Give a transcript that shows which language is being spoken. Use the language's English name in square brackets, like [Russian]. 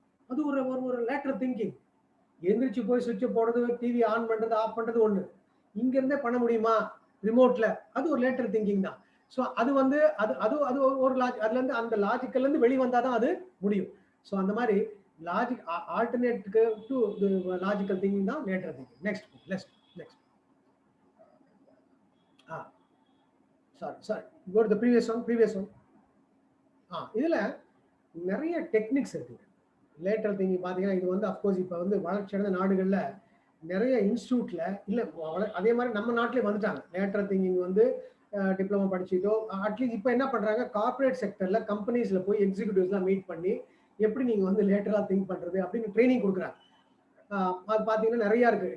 [Tamil] அது ஒரு lateral thinking. எந்திரிச்சு போய் சுவிட்சை போடுறது, டிவி ஆன் பண்றது ஆஃப் பண்றது ஒண்ணு, இங்க இருந்தே பண்ண முடியுமா ரிமோட்ல? அது ஒரு லேட்டரல் திங்கிங் தான். ஸோ அது வந்து அது ஒரு அதுல இருந்து அந்த லாஜிக்கல்ல இருந்து வெளியே வந்தாதான் அது முடியும். ஸோ அந்த மாதிரி லாஜிக் ஆல்டர்னேட்டுக்கு டு லாஜிக்கல் திங்கிங் தான் lateral thinking. [English] Next sorry go to the previous one. [Tamil] இதுல நிறைய டெக்னிக்ஸ் இருக்கு லேட்டரல் திங்கிங். பாத்தீங்கன்னா இது வந்து அப்கோர்ஸ் இப்ப வந்து வளர்ச்சி அடைந்த நாடுகள்ல நிறைய இன்ஸ்டியூட்ல இல்ல, அதே மாதிரி நம்ம நாட்டிலே வந்துட்டாங்க. லேட்டரல் திங்கிங் வந்து டிப்ளமோ படிச்சுட்டோ அட்லீஸ்ட் இப்போ என்ன பண்றாங்க, கார்பரேட் செக்டர்ல கம்பெனிஸ்ல போய் எக்ஸிக்யூட்டிவ்ஸ்லாம் மீட் பண்ணி எப்படி நீங்க வந்து லேட்டரலா திங்க் பண்றது அப்படின்னு ட்ரைனிங் கொடுக்குறாங்க. அது பாத்தீங்கன்னா நிறைய இருக்கு.